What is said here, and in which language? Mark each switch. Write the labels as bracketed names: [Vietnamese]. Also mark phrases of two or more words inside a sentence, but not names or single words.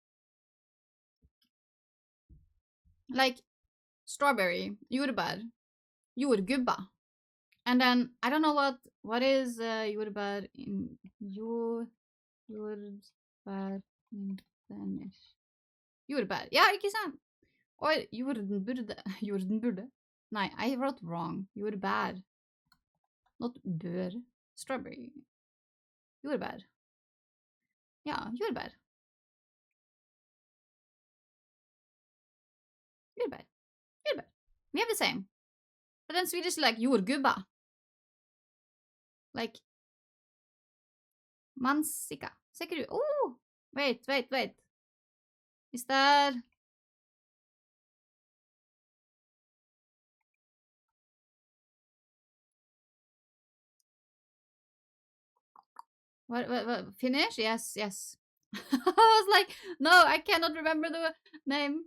[English] Like, strawberry, [Swedish] jordbär, jordgubba. [English] And then, I don't know what is jordbär in jordbär in Danish. [Norwegian] Jordbær. Ja, ikke sant? Oi, jordenburde. [English] Nei, I wrote wrong. Jordbær. Not bør. [Norwegian] Strawberry. Jordbær. Ja, jordbær. Jordbær. Jordbær. [English] We have the same. But then Swedish like jordgubba. Like mansika. [Swedish] Säker du? [English] Oh! Wait. Is that... What? Finnish? Yes. I was like, no, I cannot remember the name.